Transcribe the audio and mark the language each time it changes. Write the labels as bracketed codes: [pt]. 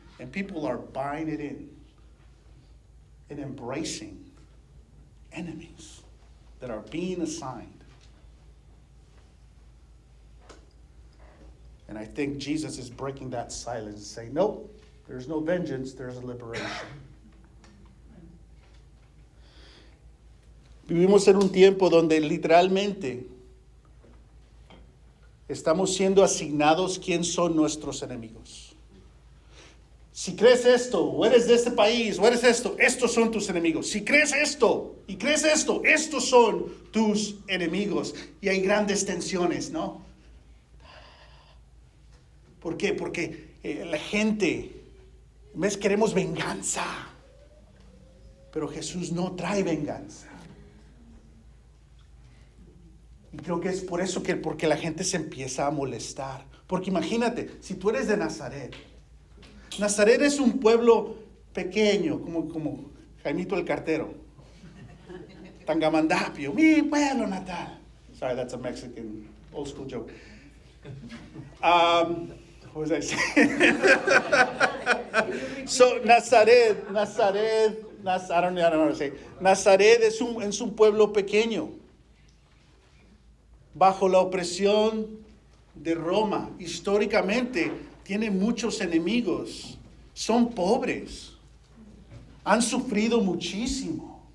[en] And people are buying it in and embracing enemies that are being assigned. And I think Jesus is breaking that silence and saying, nope, there's no vengeance, there's a liberation. [es] Vivimos en un tiempo donde literalmente estamos siendo asignados quién son nuestros enemigos. Si crees esto, o eres de este país, o eres esto, estos son tus enemigos. Si crees esto, y crees esto, estos son tus enemigos. Y hay grandes tensiones, ¿no? ¿Por qué? Porque la gente, queremos venganza. Pero Jesús no trae venganza. Y creo que es por eso porque la gente se empieza a molestar. Porque imagínate, si tú eres de Nazaret. Nazaret es un pueblo pequeño, como Jaimito el Cartero. Tangamandapio, mi pueblo natal. [en] Sorry, that's a Mexican old school joke. What was I saying? So Nazaret, I don't know how to say. [es] Nazaret es un pueblo pequeño, bajo la opresión de Roma. Históricamente tiene muchos enemigos, son pobres, han sufrido muchísimo.